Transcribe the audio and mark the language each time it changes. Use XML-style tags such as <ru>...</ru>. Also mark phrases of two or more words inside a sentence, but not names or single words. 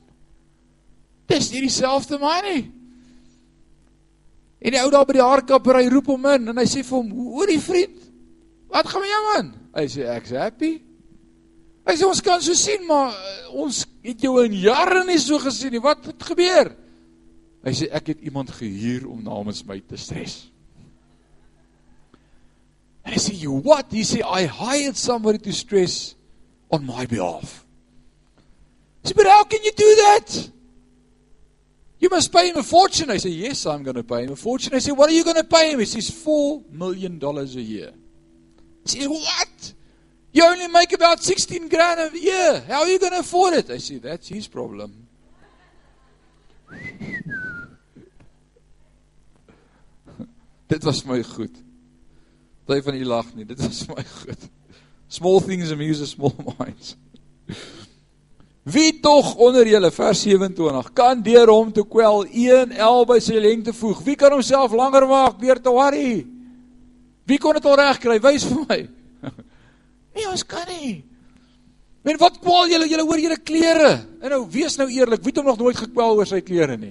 <af>Dis nie dieselfde man nie. En die ou daar by die haarkapper, hy roep hom in, en hy sê vir hom, hoor die vriend, wat gaan met jou man? Hy sê, ek's happy. Hy sê, ons kan so sien, maar ons het jou in jare nie so gesien nie, wat het gebeur? Hy sê, ek het iemand gehuur om namens my te stres. En hy sê,</af> <en>you what?</en> <af>Hy sê,</af> <en>I hired somebody to stress on my behalf.</en> <af>Hy sê,</af> <en>but how can you do that? You must pay him a fortune. I say, yes, I'm going to pay him a fortune. I say, what are you going to pay him? He says, $4 million a year. I say, what? You only make about 16 grand a year. How are you going to afford it? I say, that's his problem.</en> <af>Dit was my goed. Party van u lag nie, dit was my goed.</af> <en>Small things amuse small minds.</en> <af>Wie tog onder julle, vers 27, kan deur hom te kwel 1 el by sy lengte voeg? Wie kan homself langer maak deur te worry? Wie kon dit al reg kry? Wys vir my. Nee, ons kan nie. En wat kwel julle oor julle klere? En nou, wees nou eerlik, wie het hom nog nooit gekwel oor sy klere nie?</af>